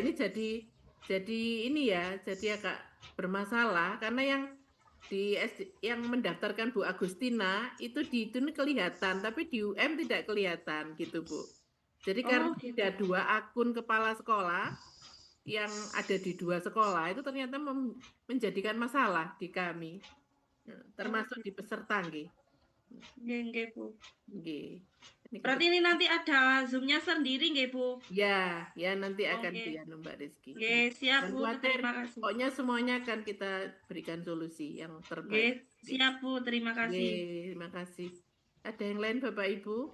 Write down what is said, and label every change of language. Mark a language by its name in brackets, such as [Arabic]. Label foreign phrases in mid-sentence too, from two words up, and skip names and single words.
[Indonesian] Ini jadi ini ya, jadi agak bermasalah karena yang mendaftarkan Bu Agustina itu di itu kelihatan, tapi di UM tidak kelihatan gitu Bu. Jadi karena ada 2 akun kepala sekolah yang ada di 2 sekolah itu ternyata menjadikan masalah di kami, termasuk di peserta nggih. Nggih, Bu. Nggih. Berarti ini nanti ada Zoom-nya sendiri nggih, Bu? Ya nanti akan dianu Mbak Rizky. Nggih, siap Bu, terima kasih. Pokoknya semuanya akan kita berikan solusi yang terbaik. Nggih, siap Bu, terima kasih. Nggih, terima kasih. Ada yang lain Bapak Ibu?